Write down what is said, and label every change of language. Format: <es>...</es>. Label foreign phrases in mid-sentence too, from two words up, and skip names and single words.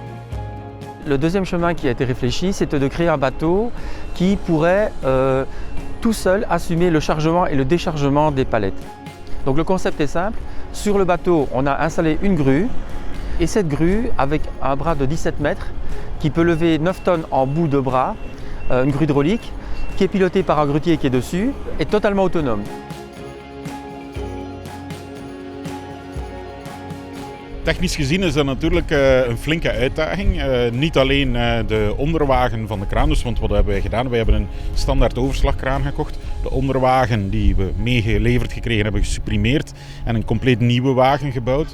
<fr>Le deuxième chemin qui a été réfléchi, c'était de créer un bateau qui pourrait tout seul assumer le chargement et le déchargement des palettes. Donc le concept est simple, sur le bateau on a installé une grue et cette grue avec un bras de 17 mètres qui peut lever 9 tonnes en bout de bras, une grue hydraulique qui est pilotée par un grutier qui est dessus, est totalement autonome.</fr> <nl>Technisch gezien is dat natuurlijk een flinke uitdaging. Niet alleen de onderwagen van de kraan, dus want wat hebben wij gedaan? Wij hebben een standaard overslagkraan gekocht. De onderwagen die we meegeleverd gekregen hebben gesupprimeerd en een compleet nieuwe wagen gebouwd.</nl>